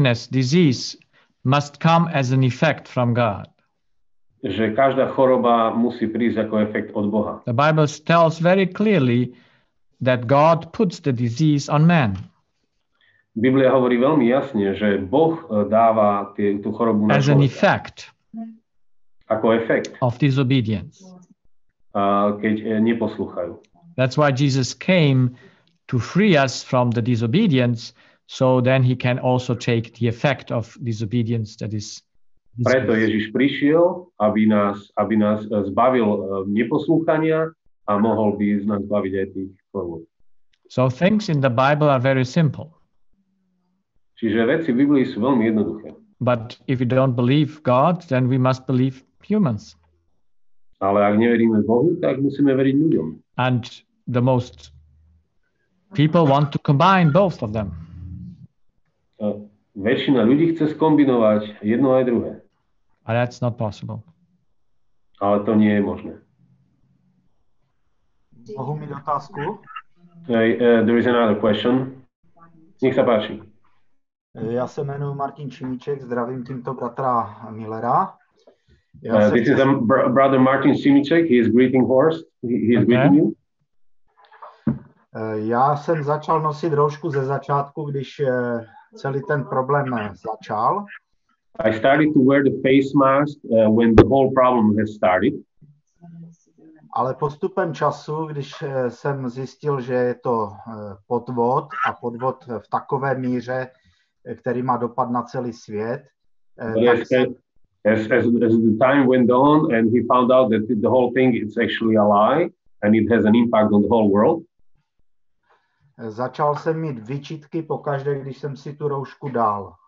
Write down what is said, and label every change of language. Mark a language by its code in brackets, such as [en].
[en] disease must come as an effect from God. [sk] Že každá choroba musí prísť ako efekt od Boha. [en] The Bible tells very clearly that God puts the disease on man. [sk] Biblia hovorí veľmi jasne, že Boh dáva tú chorobu na [en] as an effect. [sk] Ako efekt. [en] Of disobedience. [sk] Keď neposlúchajú. [en] That's why Jesus came to free us from the disobedience, so then he can also take the effect of disobedience, that is. [sk] Preto Ježiš prišiel, aby nás zbavil neposlúchania a mohol by z nás zbaviť aj tých chorôb. [en] So things in the Bible are very simple. [sk] Čiže veci v Biblii sú veľmi jednoduché. [en] But if we don't believe God, then we must believe humans. [sk] Ale ak neveríme Bohu, tak musíme veriť ľuďom. [en] And the most people want to combine both of them. [sk] Väčšina ľudí chce skombinovať jedno aj druhé. [en] But that's not possible. [sk] Ale to nie je možné. [cs] Mohu mít otázku? [en] There is another question. [sk] Nech sa páči. [cs] Já se jmenuji Martin Šimíček, zdravím tímto bratra Müllera. [en] This is brother Martin Šimíček, he is greeting Horst, he is greeting you. [cs] Já jsem začal nosit roušku ze začátku, když celý ten problém začal. [en] I started to wear the face mask when the whole problem has started. [cs] Ale postupem času, když jsem zjistil, že je to podvod a podvod v takové míře, který má dopad na celý svět. [en] As the time went on and he found out that the whole thing is actually a lie and it has an impact on the whole world. [cs] Začal jsem mít výčitky pokaždé, když jsem si tu roušku dal.